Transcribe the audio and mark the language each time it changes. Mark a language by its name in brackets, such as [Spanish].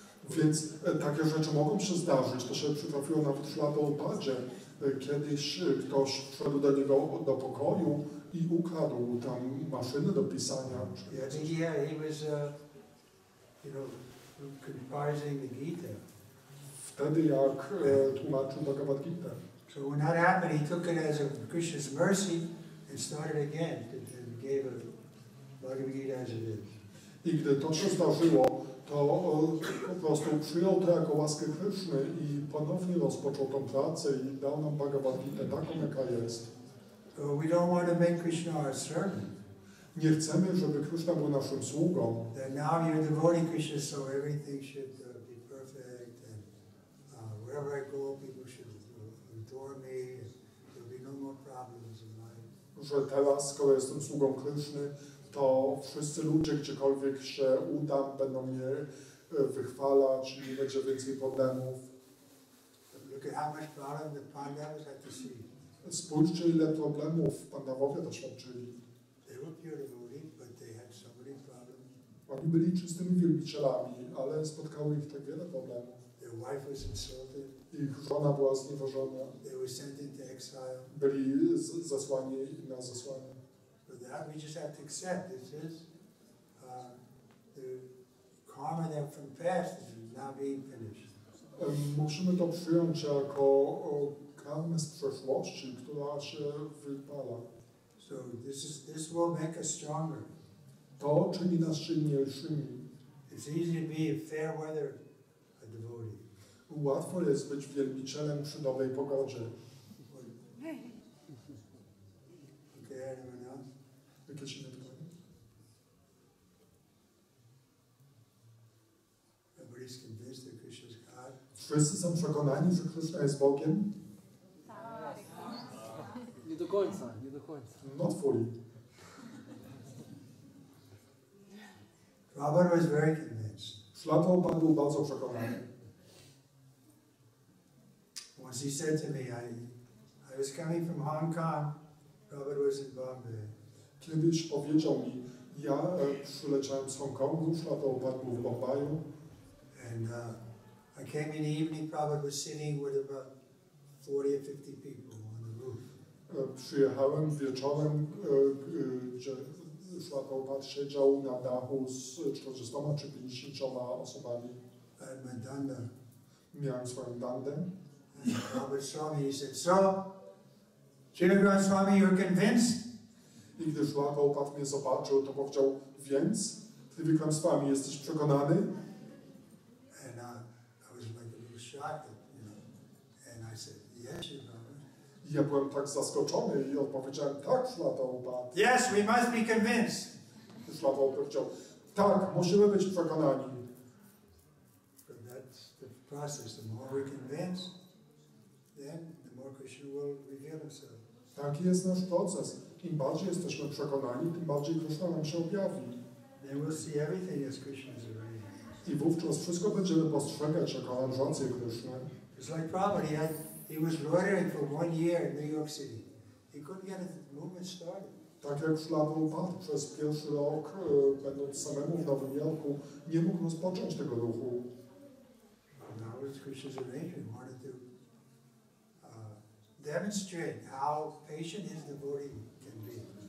[Polish] Więc takie rzeczy mogą się zdarzyć. To się przytrafiło nawet w Szlaprabhupadzie. Kiedyś ktoś wszedł do niego do pokoju i ukradł tam maszyny do pisania. [English] He was, composing the Gita. [Polish] Wtedy jak tłumaczył Bhagavad Gita. [English] So when that happened, he took it as a Krishna's mercy and started again and gave a Bhagavad Gita as it is. [Polish] I gdy to się zdarzyło, to po prostu przyjął to jako łaskę Kryszny i ponownie rozpoczął tą pracę i dał nam Bhagavad Gitę taką, jaka jest. [English] So we don't want to make Krishna our servant. [Polish] Nie chcemy, żeby Kryszna był naszym sługą. [English] That now you're devoting Krishna, so everything should be perfect, and wherever I go, people should adore me, and there'll be no more problems in life. [Polish] Że teraz, skoro jestem sługą Kryszny, to wszyscy ludzie, gdziekolwiek się udam, będą mnie wychwalać i nie będzie więcej problemów. [English] Look at how much problem the Pandavas had to see. [Polish] Spójrzcie, ile problemów Pandawowie doświadczyli. [English] They were pure devotees, but they had so many problems. [Polish] Oni byli czystymi wielbicielami, ale spotkało ich tak wiele problemów. [English] Their wife was insulted. [Polish] Ich żona była znieważona. [English] They were sent into exile. [Polish] Byli zesłani na zesłanie. [English] For that, we just have to accept this is the karma that from past is now being finished. [Polish] Musimy to przyjąć jako karmę z przeszłości, która się wypala. [English] So this will make us stronger. [Polish] To czyni nas silniejszymi. [English] It's easy to be a fair weather devotee. [Polish] Łatwo jest być wielbicielem przy dobrej pogodzie. [English] Okay, anyone else? [Polish] Jakieś inne pytanie? [English] Everybody's convinced that Krishna's God. [Polish] Wszyscy są przekonani, że Kryszna jest Bogiem? Nie do końca, nie do końca. [English] Not fully. Prabhupada was very convinced. [Polish] Szlaprabhupada był bardzo przekonany. [English] Once he said to me, I was coming from Hong Kong, Prabhupada was in Bombay. [Polish] Kiedyś powiedział mi, ja przyleciałem z Hongkongu, Szlaprabhupada był w Bombaju. [English] And I came in the evening, Prabhupada was sitting with about 40 or 50 people on the roof. [Polish] Przyjechałem wieczorem, gdzie Szlaprabhupada siedział na dachu z 40 czy 50 osobami. [English] I had my danda. [Polish] Miałem swoją dandę. [English] And Prabhupada saw me, he said, so, Trivikrama Swami, you're convinced? [Polish] I gdy Szlaprabhupada mnie zobaczył, to powiedział, więc Trivikrama Swami, jesteś przekonany? [English] And I was like a little shocked, and I said, yes, Your Honor. [Polish] I ja byłem tak zaskoczony i odpowiedziałem, tak, Szlaprabhupada. [English] Yes, we must be convinced. [Polish] Szlaprabhupada powiedział, tak, musimy być przekonani. [English] But that's the process. The more we're convinced, then the more Krishna will reveal himself. [Polish] Taki jest nasz proces. Im bardziej jesteśmy przekonani, tym bardziej Kryszna nam się objawi. [English] Then we'll see everything as Krishna's arranged. [Polish] I wówczas wszystko będziemy postrzegać jako aranżację Kryszny. [English] It's like Prabhupada, he was loitering for 1 year in New York City. He couldn't get the movement started. [Polish] Tak jak Szlaprabhupada przez pierwszy rok, będąc samemu w Nowym Jorku, nie mógł rozpocząć tego ruchu. [English] Now it's Krishna's arrangement. He wanted to demonstrate how patient his devotee can be.